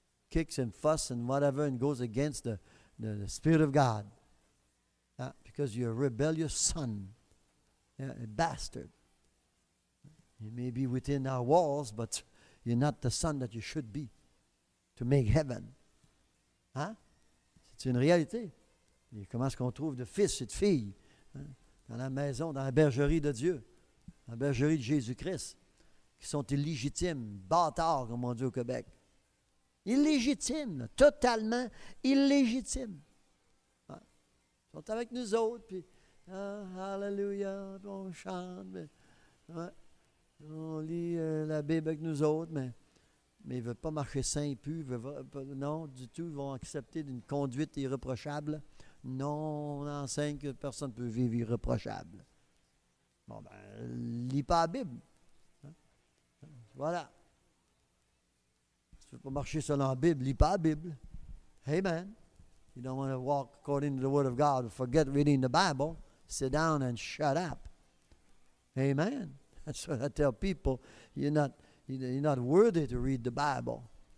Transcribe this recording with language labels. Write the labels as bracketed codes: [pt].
[en] Kicks and fuss and whatever and goes against the Spirit of God. Because you're a rebellious son. A bastard. You may be within our walls, but you're not the son that you should be to make heaven. [fr] C'est une réalité. Et comment est-ce qu'on trouve de fils et de filles dans la maison, dans la bergerie de Dieu, dans la bergerie de Jésus-Christ, qui sont illégitimes, bâtards, comme on dit au Québec. Illégitimes, là, totalement illégitimes. Ils sont avec nous autres, puis Hallelujah, on chante, on lit la Bible avec nous autres, mais ils ne veulent pas marcher sains et purs, non, du tout, ils vont accepter d'une conduite irréprochable. Non, on enseigne que personne ne peut vivre irréprochable. Bon, lis pas la Bible. Voilà. Si tu ne veux pas marcher selon la Bible, lis pas la Bible. Amen. [en] You don't want to walk according to the Word of God. Forget reading the Bible. Sit down and shut up. Amen. That's what I tell people. You're not worthy to read the Bible.